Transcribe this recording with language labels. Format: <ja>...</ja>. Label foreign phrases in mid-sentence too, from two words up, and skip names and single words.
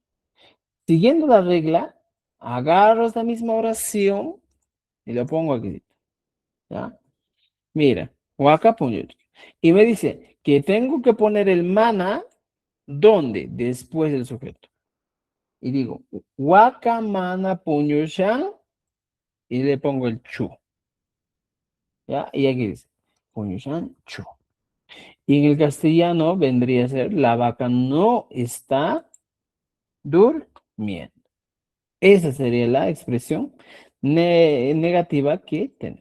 <es>Siguiendo la regla, agarro esta misma oración y lo pongo aquí. ¿Ya? Mira,</es> <qu>Waka Puñuch.</qu> <es>Y me dice que tengo que poner el mana, ¿dónde? Después del sujeto. Y digo,</es> <qu>Waka mana puñushan,</qu> <es>y le pongo el chu. ¿Ya? Y aquí dice,</es> <qu>puñushan, chu.</qu> <es>Y en el castellano vendría a ser, la vaca no está durmiendo. Esa sería la expresión negativa que tenemos.</es>